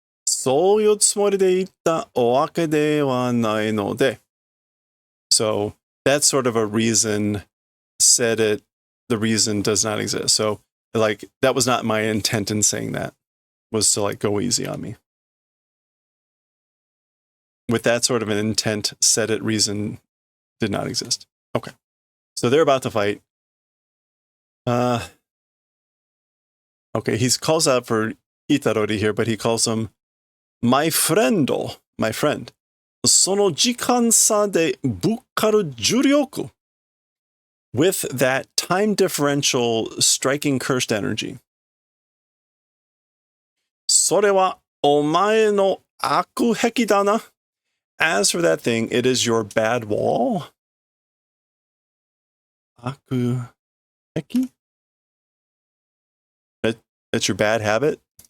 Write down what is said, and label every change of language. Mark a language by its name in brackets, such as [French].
[Japanese] そういうつもりで言ったわけではないので. [English] So that's sort of a reason said it. The reason does not exist. So like that was not my intent in saying that. Was to like go easy on me. With that sort of an intent, said it reason did not exist. Okay. So they're about to fight. Okay, he calls out for Itarori here, but he calls him my friend, my friend. [Japanese] その時間差でぶっかる重力. [English] With that time differential striking cursed energy. [Japanese] それはお前の悪癖だな. [English] As for that thing, it is your bad wall. [Japanese] 悪癖? [English] That's your bad habit?